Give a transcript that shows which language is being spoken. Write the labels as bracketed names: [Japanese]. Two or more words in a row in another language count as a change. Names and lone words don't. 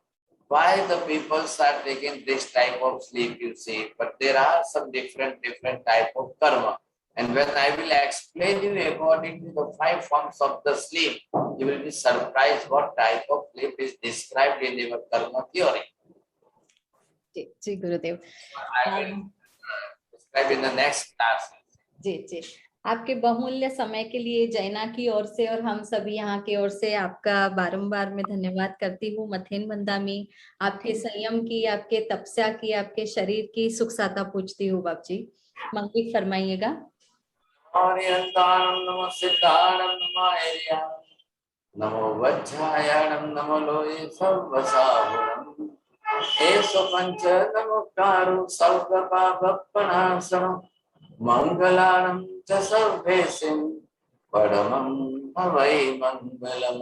[English] Why the people are taking this type of sleep, you see. But there are some different type of karma. And when I will explain you according to the 5 forms of the sleep, you will be surprised what type of sleep is described in your karma theory. [Hindi] जी गुरुदेव। [English] I will describe in the next class. [Hindi] जी जी, आपके बहुमूल्य समय के लिए जैना की ओर से और हम सभी यहाँ की ओर से आपका बारंबार मैं धन्यवाद करती हूँ। [Prakrit languages] मथेन बंदामी, [Hindi] आपके संयम की, आपके तपस्या की, आपके शरीर की सुख साता पूछती हूँ। बाप जी मंगल फरमाइएगा। [Prakrit languages] नमो सिद्धाणं नमो ऐर्यां नमो वज्रायाणं नमो लोये सर्वसाहुरम् एषो पंच नमोकारो सर्वपापप्रणाशनम् मंगलानं च सर्वेषां परमं हवै मंगलम्